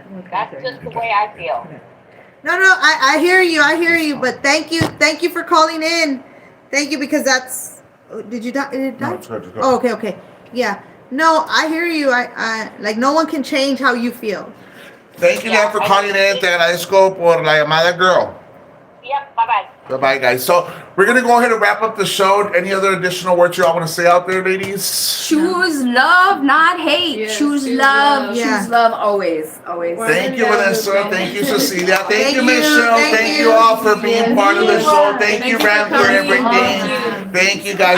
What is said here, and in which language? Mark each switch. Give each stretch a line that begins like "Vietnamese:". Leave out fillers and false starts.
English: That's just the way I feel. No, I hear you, but thank you for calling in. Thank you, because that's, did you die? No, it's good. Oh, okay. Yeah. No, I hear you. I like, no one can change how you feel. Thank you for calling in.
Spanish: Te agradezco por la llamada, girl.
English: Yep, bye-bye. Bye-bye, guys. So we're going to go ahead and wrap up the show. Any other additional words you all want to say out there, ladies? Choose love, not hate. Yes, choose love. Yeah. Choose love always. Thank you, Vanessa. Thank you, Cecilia. Thank you, Michelle. Thank you all for being part of the show. Thank you, Ram, for everything. Thank you, guys.